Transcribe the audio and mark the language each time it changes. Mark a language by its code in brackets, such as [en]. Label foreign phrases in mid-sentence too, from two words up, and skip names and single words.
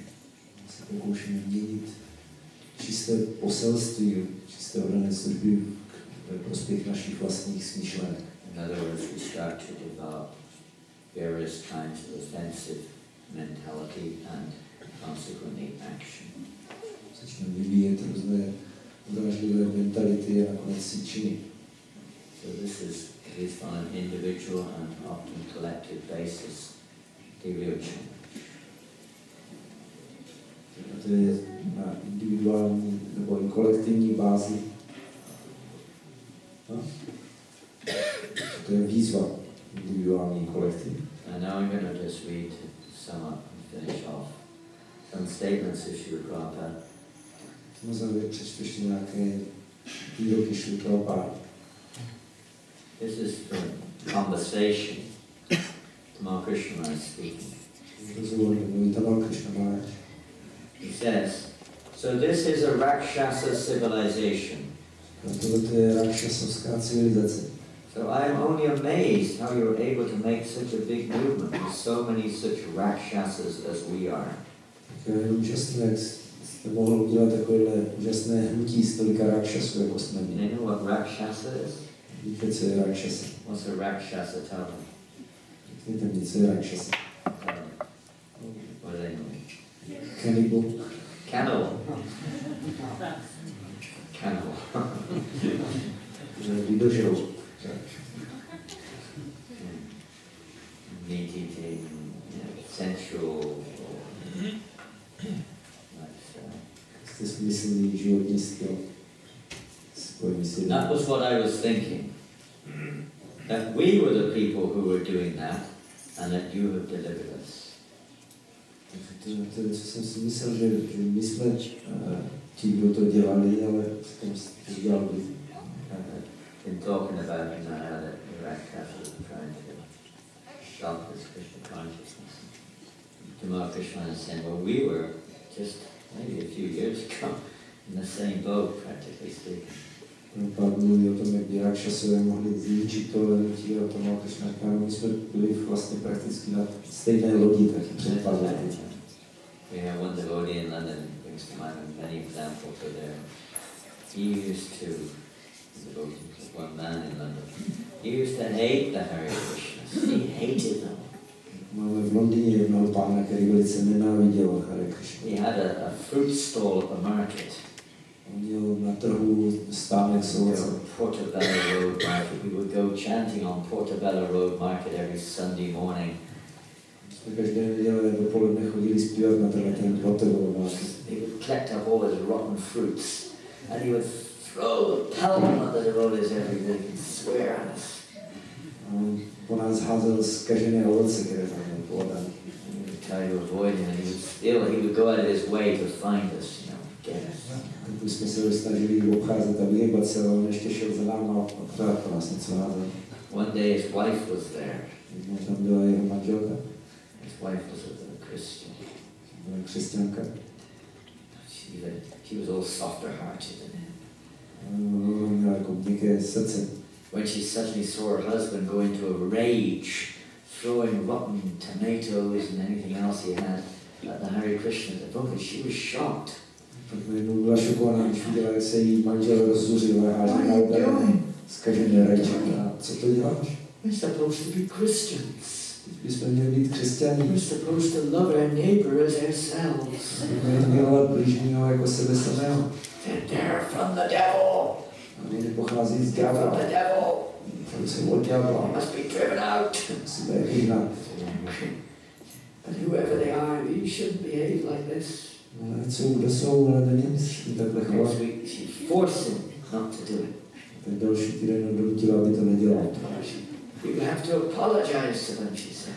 [cs] Se pokoušíme měnit čisté poselství, čisté oddané služby ve prospěch našich vlastních smýšlenek. [en] In other words, we start to develop various kinds of offensive mentality and consequently action. [cs] Začneme vyvíjet různé urážlivé mentality a nakonec si činy. [en] So this is, at least on an individual and often collective basis, the real change. [cs] To je na individuální nebo i kolektivní bázi. [en] No? [cs] To je výzva individuální kolektivní. [en] And now I'm going to just read, sum up and finish off some statements of Srila Prabhupada. [cs] Na závěr přečtu ještě nějaké výroky Srila Prabhupada. [en] This is from conversation. Tamal Krishna is speaking. [cs] Rozhovor mluví Tamal Krishna Maharaj. [en] He says, so this is a Rakshasa civilization. [cs] Tohle je rakšasovská civilizace. [en] So I am only amazed how you were able to make such a big movement with so many such Rakshasas as we are. [cs] Tak je úžasné, jak jste mohl udělat takovéhle úžasné hnutí z tolika rakšasů, jako jsme [en] Do [cs] my. [en] you know what Rakshasa is? [cs] Víte, co je rakšasa? [en] What's a Rakshasa? Tell them. [cs] Víte mi, co je rakšasa? [en] Tell them. What do they know? Cannibal. Cannibal. Cannibal. [cs] Že vydožerou. [en] Meat eating, sensual, [cs] Jste smyslný životní styl. Spojený s jedním. [en] That was what I was thinking. That we were the people who were doing that, and that you have delivered us. [cs] To je, co jsem si myslel, že my jsme ti, kdo to dělali, ale potom to dělal vy. [en] Been talking about how that Rakshasa is trying to stop this Krishna consciousness. Tamal Krishna is saying, well, we were just maybe a few years ago in the same boat, practically speaking. [cs] Pán mluví o tom, jak by rakšasové mohli zničit tohle hnutí a Tamal Krishna říká, my jsme byli vlastně prakticky na stejné lodi, taky před pár lety. [en] We have one devotee in London, brings to mind many examples of there. He used to, one man in London, he used to hate the Hare Krishnas. He hated them. [cs] Máme v Londýně jednoho pána, který velice nenáviděl Hare Krishna. [en] He had a fruit stall at the market. [cs] On měl na trhu stánek s ovocem. [en] Portobello Road Market. We would go chanting on Portobello Road Market every Sunday morning. [cs] Jsme každé neděle dopoledne chodili zpívat na ten Portobello Market. [en] He would collect up all his rotten fruits and he would pelt them at the devotees every day and swear at us. [cs] A on po nás házel zkažené ovoce, které tam měl podané. [en] We would try to avoid him, and he would go out of his way to find us, get us. [cs] Když jsme se snažili obcházet a vyhýbat se, ale on ještě šel za náma a pořád po nás něco házel. [en] One day his wife was there. [cs] Jednou tam byla jeho manželka, [en] His wife was a Christian. [cs] byla křesťanka. [en] She was all softer-hearted than him. [cs] Ona měla jako měkké srdce. [en] When she suddenly saw her husband go into a rage, throwing rotten tomatoes and anything else he had at the Hare Krishna devotee, she was shocked. Tak najednou byla šokovaná, když viděla, jak se jí manžel rozzuřil a háže na udané zkažené rajčata. [cs] A co to děláš? [en] We're supposed to be Christians. [cs] Bychom měli být křesťaní. [en] We're supposed to love our neighbor as ourselves. [cs] Měli milovat blížního jako sebe samého. [en] They're from the devil. [cs] A oni nepochází z [en] They're from [cs] ďábla. [en] the devil. [cs] Oni jsou od ďábla. [en] They must be driven out. [cs] Musíme je vyhnat. [en] But whoever they are, you shouldn't behave like this. [cs] Ale co, kdo jsou, ale neměli si takhle chovat. [en] She forced him not to do it. [cs] Tak další týden donutila, aby to nedělal. [en] You have to apologize to them, she said.